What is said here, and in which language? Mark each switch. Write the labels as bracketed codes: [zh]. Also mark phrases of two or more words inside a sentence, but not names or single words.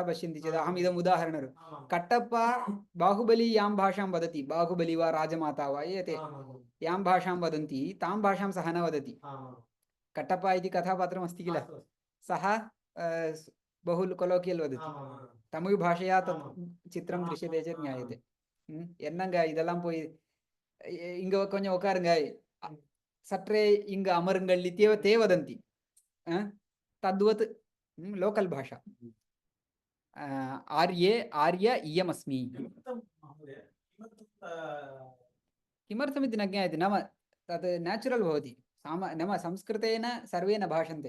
[sa] पश्यन्ति चेत् अहम् इदम् उदाहरणरूपेण कट्टप्पा बाहुबली यां भाषां वदति बाहुबली वा राजमाता वा एते यां भाषां वदन्ति तां भाषां सः न वदति कट्टप्पा इति कथापात्रम् अस्ति किल सः बहु कोलोकियल् वदति तमिळ् भाषया तत् चित्रं दृश्यते चेत् ज्ञायते [ta] என்னங்க இதெல்லாம் போய் இங்க கொஞ்சம் உட்காருங்க சற்றே இங்க அமருங்கள் [sa] इत्येव ते वदन्ति तद्वत् लोकल् भाषा आर्ये आर्य इयमस्मि किमर्थमिति न ज्ञायते नाम तत् नेचुरल् भवति नाम संस्कृतेन सर्वे न भाषन्ते